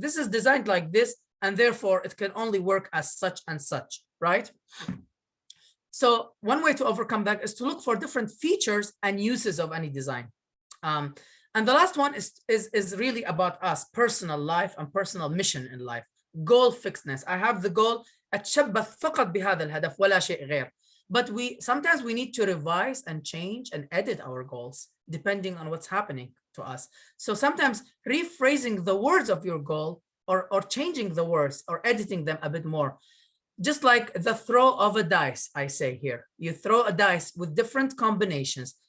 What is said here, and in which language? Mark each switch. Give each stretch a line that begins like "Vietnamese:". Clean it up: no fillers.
English: This is designed like this, and therefore it can only work as such and such, right? So one way to overcome that is to look for different features and uses of any design. And the last one is really about us, personal life and personal mission in life. Goal fixedness. I have the goal,
Arabic: أتشبث فقط بهذا الهدف ولا شيء غير.
English: But sometimes we need to revise and change and edit our goals depending on what's happening to us. So sometimes rephrasing the words of your goal or changing the words or editing them a bit more. Just like the throw of a dice, I say here. You throw a dice with different combinations.